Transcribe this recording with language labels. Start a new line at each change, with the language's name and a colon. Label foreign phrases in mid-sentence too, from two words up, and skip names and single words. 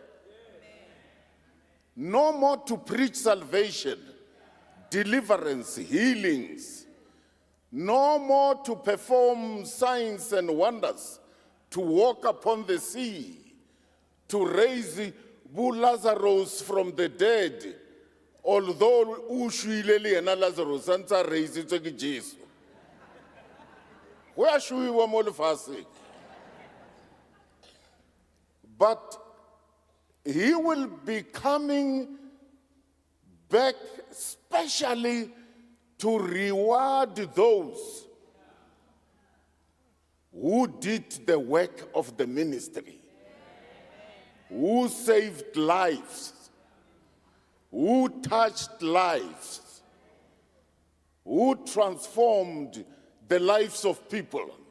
English: No more to preach salvation, deliverance, healings. No more to perform signs and wonders, to walk upon the sea, to raise Lazarus from the dead, although
Tswana: ushwilele ena Lazarus antsa raisitswe ke Jesu.
English: Where should we
Tswana: mo lefatsheng?
English: But he will be coming back specially to reward those who did the work of the ministry, who saved lives, who touched lives, who transformed the lives of people.